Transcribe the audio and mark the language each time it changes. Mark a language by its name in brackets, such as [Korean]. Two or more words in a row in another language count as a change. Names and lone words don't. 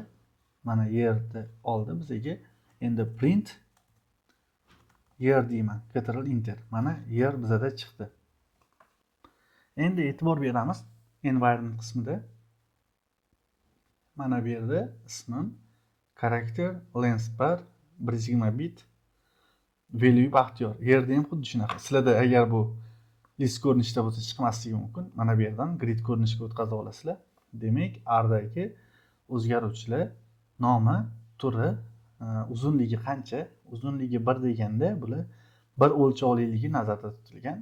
[Uzbek] Mana yerni oldi bizga. Endi print yer deyman, Ctrl Enter. Mana yer bizada chiqdi. Endi e'tibor beramiz environment qismida. Mana bu yerda ismim, karakter, length bar, 1 bit, value Baxtiyor. Yerda ham xuddi shunaqa. Sizlarda agar bu list ko'rinishida bo'lsa chiqmasligi mumkin. Mana bu yerdan grid ko'rinishiga o'tkazib olasizlar. Demak, R'dagi o'zgaruvchilar nomi, turi, uzunligi qancha? Uzunligi 1 deganda bular bir o'lchovliligi nazarda tutilgan.